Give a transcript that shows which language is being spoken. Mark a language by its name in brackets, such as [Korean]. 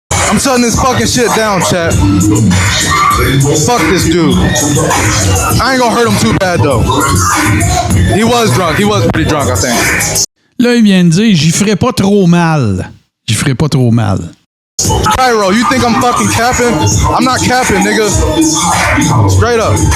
[English] I'm shutting this fucking shit down, chat. Fuck this dude. I ain't gonna hurt him too bad, though. He was drunk. He was pretty drunk, I think. [French] Là, il vient de dire, j'y ferai pas trop mal. J'y ferai pas trop mal. [English] Cairo, you think I'm fucking capping? I'm not capping, nigga. Straight up.